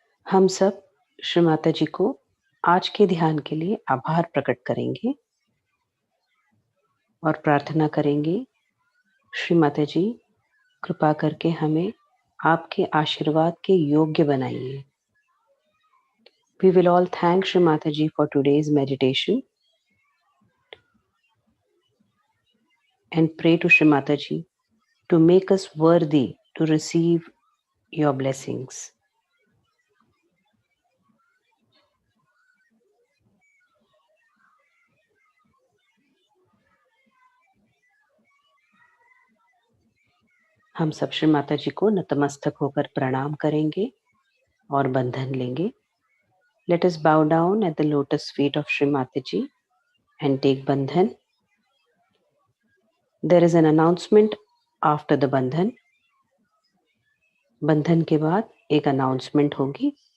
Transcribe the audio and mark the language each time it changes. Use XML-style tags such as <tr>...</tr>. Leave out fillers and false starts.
<hi>हम सब श्री माता जी को आज के ध्यान के लिए आभार प्रकट करेंगे और प्रार्थना करेंगे, श्री माता जी कृपा करके हमें आपके आशीर्वाद के योग्य बनाइए।</hi> <en>We will all thank Shri Mataji for today's meditation and pray to Shri Mataji to make us worthy to receive your blessings.</en> <hi>हम सब श्री माता जी को नतमस्तक होकर प्रणाम करेंगे और बंधन लेंगे.</hi> <en>Let us bow down at the lotus feet of Shri Mataji and take bandhan. There is an announcement after the bandhan.</en> <hi>बंधन के बाद एक अनाउंसमेंट होगी.</hi>